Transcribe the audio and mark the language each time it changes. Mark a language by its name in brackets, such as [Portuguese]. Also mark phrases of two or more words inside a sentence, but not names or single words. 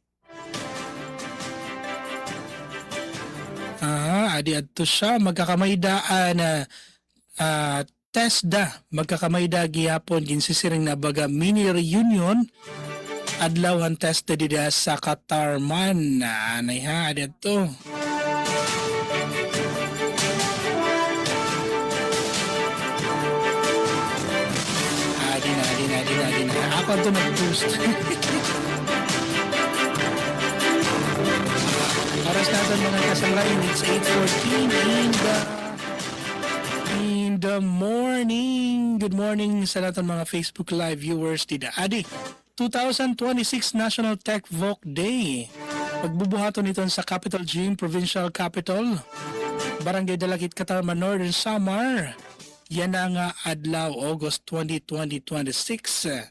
[Waray] Adi adto siya magkakamaydaan TESDA magkakamayda gihapon ginsisiring na baga [English] mini reunion [Waray] adlawan TESDA dida sa Katarman. Anay ha adto. Adi na. Ako ito nag-boost. Oras natin mga kasanglain, [English] it's 8:14 in the morning. Good morning [Waray] sa natin mga Facebook Live viewers. Adi, 2026 National Tech Voc Day. Pagbubuhaton ito sa Capital Gym, Provincial Capital, Barangay Dalakit, Katarman, Northern Samar. Yan ang adlaw, August 20, 2026.